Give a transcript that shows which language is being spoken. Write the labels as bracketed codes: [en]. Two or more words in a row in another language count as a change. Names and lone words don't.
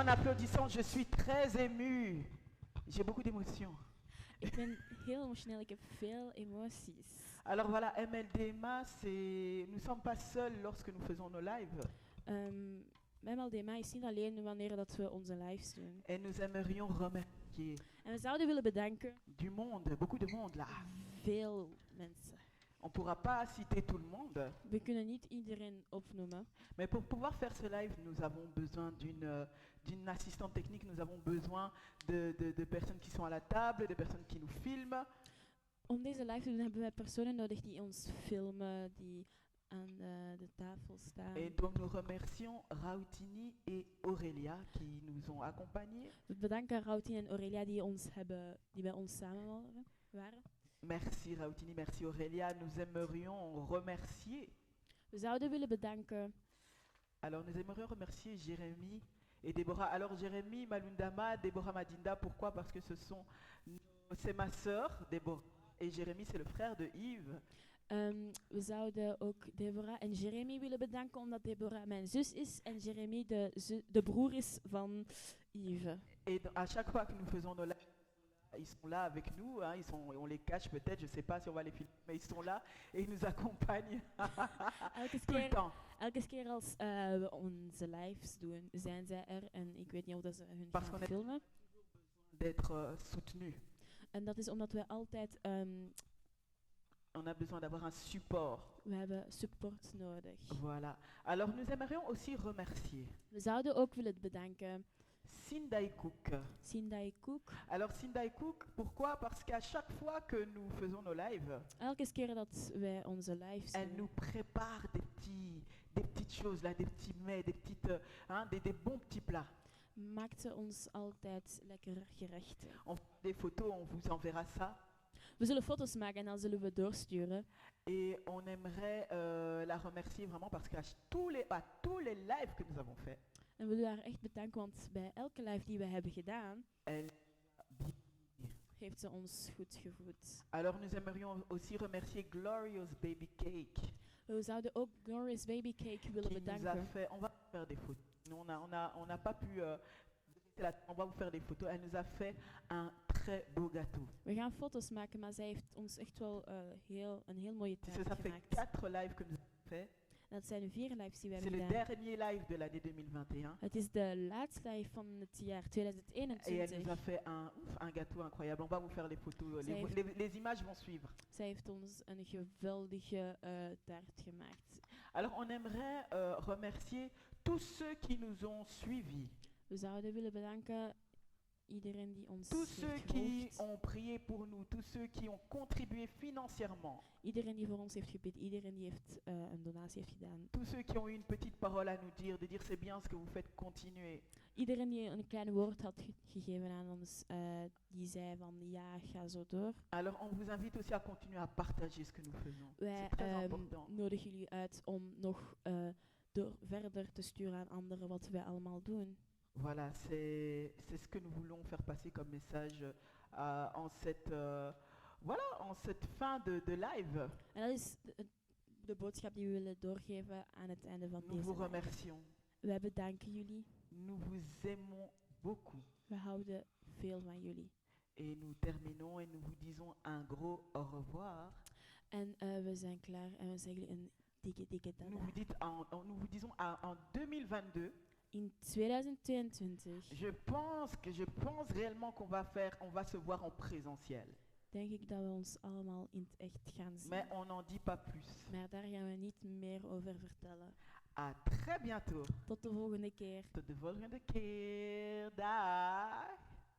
[fr] applaudissons, je suis très ému. J'ai beaucoup d'émotions. [nl] Ik ben heel emotioneel, ik heb veel emoties. [fr] Alors voilà, MLDMA, nous ne sommes pas seuls lorsque nous faisons nos lives. [nl] MLDMA is niet alleen wanneer dat we onze lives doen. [fr] Et nous aimerions remercier [nl] En we zouden willen bedanken [fr] du monde, beaucoup de monde là. [nl] veel mensen. [fr] On ne pourra pas citer tout le monde, [nl] We kunnen niet iedereen opnoemen. [fr] mais pour pouvoir faire ce live, nous avons besoin d'une assistante technique, nous avons besoin de personnes qui sont à la table, de personnes qui nous filment. [nl] Om deze live te doen hebben we personen nodig die ons filmen, die aan de tafel staan. [fr] Et donc nous remercions Raoutini et Aurélia qui nous ont accompagnés. [nl] We bedanken Rautien en Aurelia die bij ons samen waren. [fr] Merci Raoutini, merci Aurélia. Nous aimerions remercier. [nl] We zouden willen bedanken [fr] Alors nous aimerions remercier Jérémy et Déborah. Alors Jérémy Malundama, Déborah Madinda, pourquoi? Parce que c'est ma sœur, Déborah, et Jérémy c'est le frère de Yves. [nl] We zouden ook Deborah en Jeremy willen bedanken omdat Deborah mijn zus is en Jeremy de broer is van Yves. [fr] Et à chaque fois que nous faisons nos lives, ils sont là avec nous, hein, on les cache peut-être, je ne sais pas si on va les filmer, mais ils sont là et ils nous accompagnent tout le temps. [nl] Elke keer als we onze lives doen, zijn zij er en ik weet niet of dat ze hun [fr] Parce [nl] gaan [fr] qu'on est- [nl] filmen. [fr] D'être soutenus. [nl] En dat is omdat we altijd, [fr] On a besoin d'avoir un support. [nl] we hebben support nodig. [fr] Voilà. Alors nous aimerions aussi remercier [nl] We zouden ook willen bedanken Sindai Cook. Sindai Cook. [fr] Alors Sindai Cook, pourquoi? Parce qu'à chaque fois que nous faisons nos lives, [nl] Elke keer dat wij onze lives [fr] elle [nl] doen, [fr] nous prépare des petites choses là, des petits mets, des bons petits plats. [nl] maakt ze ons altijd lekker gerechten. [fr] On fait des photos, on vous enverra ça. [nl] We zullen foto's maken en dan zullen we doorsturen. [fr] Et on aimerait la remercier vraiment parce qu'à tous les lives que nous avons faits, [nl] En we willen haar echt bedanken, want bij elke live die we hebben gedaan, [fr] elle bien. [nl] heeft ze ons goed gevoed. [fr] Alors nous aimerions aussi remercier Glorious Baby Cake [nl] We zouden ook Glorious Baby Cake willen [fr] qui nous a [nl] bedanken. [fr] fait. On va faire des photos. Nous, on n'a pas pu. On va vous faire des photos. Elle nous a fait un très beau gâteau. [nl] We gaan foto's maken, maar zij heeft ons echt wel een heel mooie [fr] Ça [nl] taart [fr] fait [nl] gemaakt. [fr] 4 lives que nous avons fait. [nl] En dat zijn 4 lives die we [fr] C'est [nl] hebben [fr] le [nl] gedaan. [fr] dernier live de l'année 2021. [nl] Het is de laatste live van het jaar [fr] Et elle nous [nl] 2021. [fr] a fait un gâteau incroyable. On va vous faire les photos. [nl] Ça heeft- [fr] Les images vont suivre. [nl] Zij heeft ons een geweldige taart gemaakt. [fr] Alors on aimerait remercier tous ceux qui nous ont suivis. [nl] We zouden willen bedanken iedereen die ons [fr] Tous ceux [nl] heeft [fr] qui [nl] gevolgd. [fr] ont prié pour nous. Tous ceux qui ont contribué financièrement. [nl] Iedereen die voor ons heeft gebeden. Iedereen die heeft een donatie heeft gedaan. [fr] Tous ceux qui ont eu une petite parole à nous dire. De dire c'est bien ce que vous faites, continuez. [nl] Iedereen die een klein woord had gegeven aan ons. Die zei van ja, ga zo door. [fr] Alors on vous invite aussi à continuer à partager ce que nous faisons. [nl] Wij [fr] C'est très important. [nl] nodigen jullie uit om nog verder te sturen aan anderen wat wij allemaal doen. [fr] Voilà, c'est ce que nous voulons faire passer comme message en cette fin de live. [nl] En dat is de boodschap die we willen doorgeven aan het einde van [fr] Nous vous [nl] deze live. [fr] remercions. [nl] Wij bedanken jullie. [fr] Nous vous aimons beaucoup. [nl] We houden veel van jullie. [fr] Et nous terminons et nous vous disons un gros au revoir. [nl] En we zijn klaar en we zeggen jullie een dikke [fr] Nous [nl] tada. [fr] nous vous disons en 2022. [nl] In 2022 [fr] Je pense réellement qu'on va se voir en présentiel. [nl] denk ik dat we ons allemaal in het echt gaan zien. [fr] Mais on n'en dit pas plus. [nl] Maar daar gaan we niet meer over vertellen. [fr] À très bientôt. [nl] Tot de volgende keer. Tot de volgende keer. Dag.